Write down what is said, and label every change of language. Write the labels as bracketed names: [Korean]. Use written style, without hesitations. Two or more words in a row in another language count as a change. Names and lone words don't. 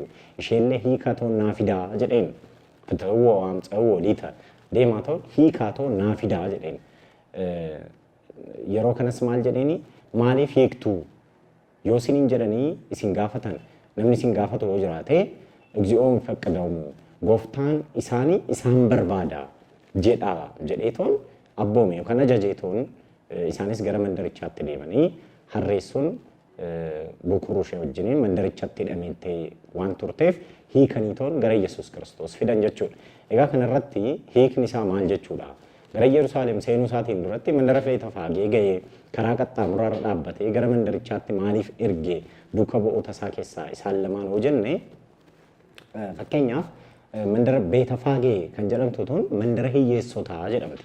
[Oromo] Isheellee hiikaa ta'u naa fidaa jedheen. Ta'uu waamxa'uu liita deemaa ta'u hiikaa ta'u naa fidaa jedheen. Yeroo kanas maal jedheeni maaliif hiiktuu yoo isiniin jedhanii isin gaafatan namni isin gaafatu yoo jiraate Egziyoon feeqedaw Gooftaan isaanii isaan barbaada jedheetoon abboome yookaan ajajeetoon isaanis gara mandarichaatti deemanii harreessuun bukuruu ishee wajjiniin mandarichaatti hidhameettee waan turteef hiikaniitoon gara Yesuus Kiristoos fidan jechuudha. Egaa kanarratti hiikni isaa maal jechuudha? Gara Yerusaalem seenuu isaatiin duratti mandara Beetafaagee ga'ee karaa qaxxaamuraarra dhaabbatee gara mandarichaatti maaliif ergee duuka bu'oota isaa keessaa isaan lamaan hoo jenne fakkeenyaaf mandara Beetafaagee kan jedhamtu tun mandara hiyyeessotaa jedhamti.